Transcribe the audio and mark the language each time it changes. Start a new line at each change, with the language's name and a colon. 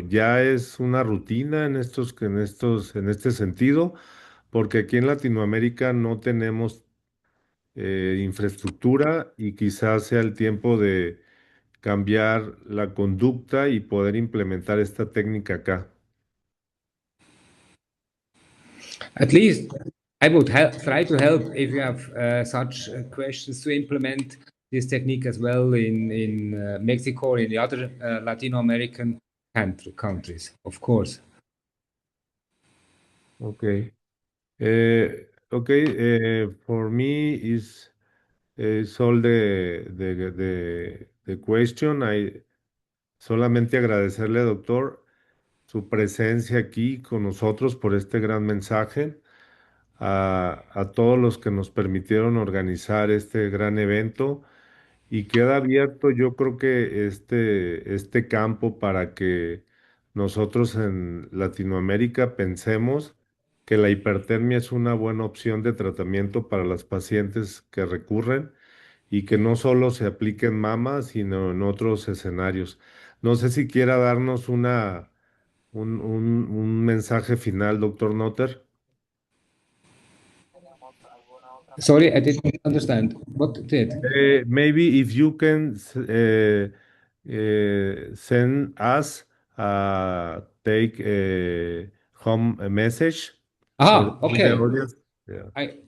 Spanish: Ya es una rutina en este sentido, porque aquí en Latinoamérica no tenemos infraestructura y quizás sea el tiempo de cambiar la conducta y poder implementar esta técnica acá.
English: At least I would try to help if you have such questions to implement this technique as well in Mexico or in the other Latin American countries, of course. Okay. For me is all the question.
Spanish: Solamente agradecerle, doctor, su presencia aquí con nosotros por este gran mensaje, a todos los que nos permitieron organizar este gran evento y queda abierto, yo creo que este campo para que nosotros en Latinoamérica pensemos que la hipertermia es una buena opción de tratamiento para las pacientes que recurren y que no solo se aplique en mama, sino en otros escenarios. No sé si quiera darnos un mensaje final, doctor Notter.
English: Sorry, I didn't understand. What did? Maybe if you can send us take a home a message for all the Okay. audience. Yeah.